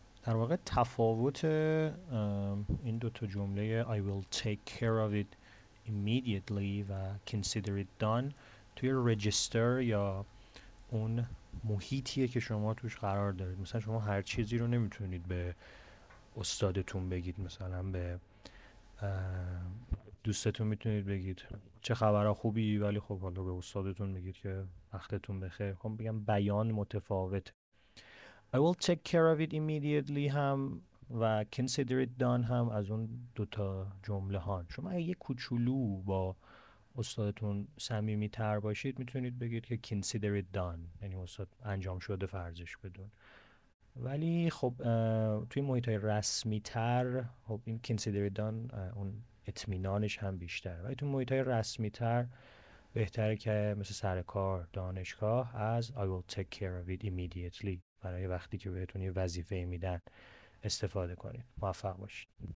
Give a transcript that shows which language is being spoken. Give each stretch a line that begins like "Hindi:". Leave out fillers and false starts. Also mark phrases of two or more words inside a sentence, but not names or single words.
Persian: در واقع تفاوت این دوتا جمله
English: I will take care of it immediately
Persian: و
English: consider it done
Persian: توی رجیستر یا اون محیطیه که شما توش قرار دارید. مثلا شما هر چیزی رو نمیتونید به استادتون بگید، مثلا به دوستتون میتونید بگید چه خبر خوبی، ولی خب حالا به استادتون میگید که وقتتون بخیر. خب بگم بیان متفاوت.
English: I will take care of it immediately
Persian: هم و
English: consider it done
Persian: هم از اون دوتا جمله ها. شما اگه یه کوچولو با استادتون صمیمی تر باشید میتونید بگید که
English: consider it done،
Persian: یعنی استاد انجام شده فرضش بدون. ولی خب توی محیط های رسمی تر خب این
English: consider it done
Persian: اون اطمینانش هم بیشتر، ولی توی محیط های رسمی تر بهتره که مثل سر کار، دانشگاه از
English: I will take care of it immediately
Persian: برای وقتی که بهتون یه وظیفه میدن استفاده کنید. موفق باشید.